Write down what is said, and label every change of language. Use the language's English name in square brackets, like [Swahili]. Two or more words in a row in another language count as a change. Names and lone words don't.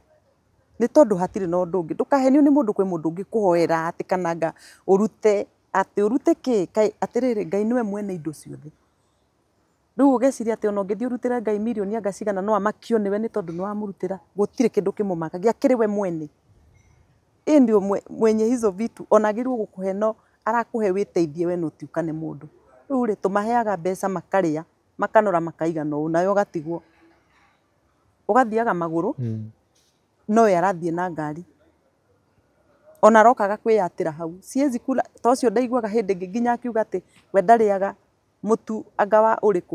[Kikuyu] Nĩ tondũ hatirĩ na ũndũ ũngĩ, ndũkahenio nĩ mũndũ, kwĩ mũndũ ũngĩ kũhoera atĩ kananga ũrute kĩ? Atĩrĩrĩ, Ngai nĩwe mwene indo ciothe. Rĩu ũgeciria atĩ ona ũngĩthiĩ ũrutĩre Ngai mirioni anga cigana no amakio nĩwe nĩ tondũ nĩwamũrutĩra? Gũtirĩ kĩndũ kĩmũmakagia, akĩrĩ we mwene. [Swahili] Yeye ndio mwenye hizo vitu, [Kikuyu] ona agĩrĩirwo gũkũhe, no arakũhe wĩteithie we no tiũkane mũndũ. Rĩu rĩ, tũmaheaga mbeca makarĩa, makanora makaigana ũũ, nawe ũgatigwo. Ũgathiaga magũrũ, no we arathiĩ na ngari. Ona arokaga kwĩyatĩra hau. [Swahili] Siwezi kula, [Kikuyu] ta ũcio ndaiguaga hĩndĩ ĩngĩ nginya akiuga atĩ we ndarĩaga mũtu anga wa ũrĩkũ.